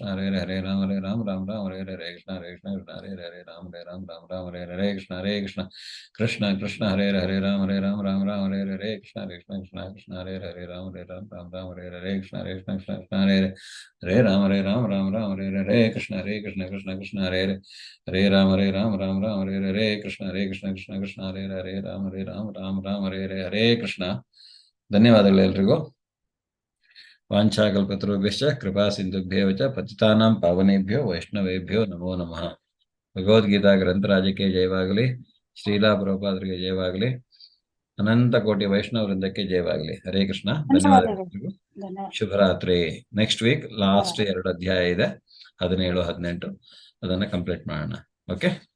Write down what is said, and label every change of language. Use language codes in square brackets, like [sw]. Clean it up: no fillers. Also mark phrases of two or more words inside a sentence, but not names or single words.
[sa] ಹರೇ ಹರೇ ಹರೇ ರಾಮ ರಾಮ ಹರೇ ಹರೇ ಕೃಷ್ಣ ಕೃಷ್ಣ ಕೃಷ್ಣ ಹರೇ ಹರೇ ರಾಮ ಹರೇ ಹರೇ ಕೃಷ್ಣ ಕೃಷ್ಣ ಕೃಷ್ಣ ಕೃಷ್ಣ ಹರೇ ಹರೇ ರಾಮ ರಾಮ ಹರೇ ಹರೇ ಕೃಷ್ಣ ಕೃಷ್ಣ ಕೃಷ್ಣ ಹರೇ ಹರೇ ರಾಮ ರಾಮ ಹರೇ ಹರೇ ಕೃಷ್ಣ ಕೃಷ್ಣ ಕೃಷ್ಣ ಹರೇ ಹರೇ ಹರೇ ರಾಮ ರಾಮ ಹರೇ ಹರೇ ಕೃಷ್ಣ ಕೃಷ್ಣ ಕೃಷ್ಣ ಹರೇ ಹರೇ ಹರೇ ರಾಮ ಹರೇ ಹರೇ ಕೃಷ್ಣ ಕೃಷ್ಣ ಕೃಷ್ಣ ಹರೇ ಹರೇ ರಾಮ ಹರೇ ಹರೇ ಹರೇ ಕೃಷ್ಣ. [kn] ಧನ್ಯವಾದಗಳು ಎಲ್ರಿಗೂ. [sa] ವಾಂಛಾಕಲ್ಪತರುಭ್ಯಶ್ಚ ಕೃಪಾ ಸಿಂಧುಭ್ಯೇವ ಚ ಪತಿತಾನಾಂ ಪಾವನೇಭ್ಯೋ ವೈಷ್ಣವೇಭ್ಯೋ ನಮೋ ನಮಃ. [kn] ಭಗವದ್ಗೀತಾ ಗ್ರಂಥರಾಜಕ್ಕೆ ಜಯವಾಗಲಿ. ಶ್ರೀಲಾ ಪ್ರಭುಪಾದರಿಗೆ ಜಯವಾಗಲಿ. ಅನಂತ ಕೋಟಿ ವೈಷ್ಣವ ವೃಂದಕ್ಕೆ ಜಯವಾಗಲಿ. [sa] ಹರೇ ಕೃಷ್ಣ. [kn] ಧನ್ಯವಾದಗಳು ಎಲ್ರಿಗೂ. ಶುಭರಾತ್ರಿ. [en] next week last [kn] 2 ಅಧ್ಯಾಯ ಇದೆ, 17, 18. ಅದನ್ನ ಕಂಪ್ಲೀಟ್ ಮಾಡೋಣ. ಓಕೆ.